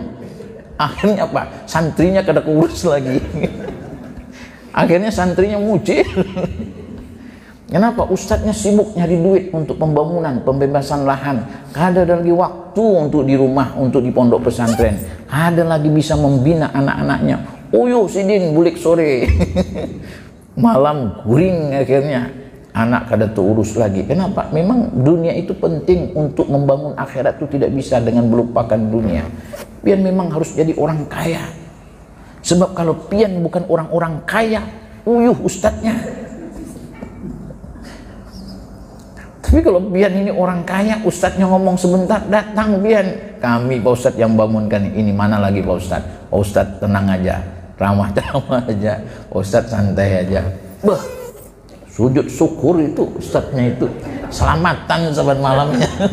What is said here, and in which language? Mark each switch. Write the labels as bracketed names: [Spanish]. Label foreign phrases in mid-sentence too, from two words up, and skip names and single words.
[Indonesian] Akhirnya apa? [Banjar] Santrinya kada keurus lagi. Akhirnya santrinya mucil. [Indonesian] Kenapa? Ustadznya sibuk nyari duit untuk pembangunan, pembebasan lahan. Kada ada lagi waktu untuk di rumah, untuk di pondok pesantren. Ada lagi bisa membina anak-anaknya. [Banjar] Uyuh sidin bulik sore. Malam guring akhirnya. Anak kada terurus lagi. Kenapa? [Indonesian] Memang dunia itu penting untuk membangun akhirat itu tidak bisa dengan melupakan dunia. Pian memang harus jadi orang kaya. Sebab kalau pian bukan orang-orang kaya, uyuh ustadznya. Tapi kalau pian ini orang kaya, ustadznya ngomong sebentar, datang pian. Kami Pak Ustadz yang bangunkan ini, mana lagi Pak Ustadz? Pak Ustadz tenang aja, ramah aja, Pak Ustadz santai aja. Sujud syukur itu ustadznya itu, selamatan sahabat malamnya.